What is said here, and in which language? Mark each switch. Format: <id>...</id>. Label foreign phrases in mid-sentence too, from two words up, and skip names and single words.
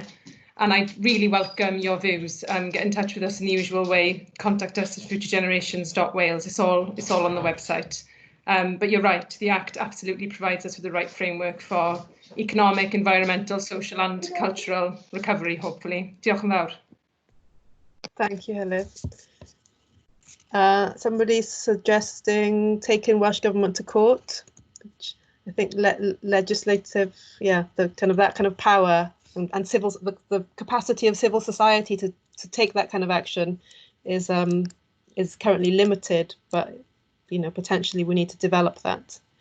<en>And I really welcome your views. Get in touch with us in the usual way. Contact us at futuregenerations.wales. It's all on the website. But you're right, the Act absolutely provides us with the right framework for economic, environmental, social and cultural recovery, hopefully.</en> <cy>Diolch yn fawr.</cy> <en>Thank you, Heledd. Somebody's suggesting taking Welsh Government to court, which I think legislative, yeah, that kind of power and civil, the capacity of civil society to take that kind of action is currently limited, but potentially we need to develop that.</en>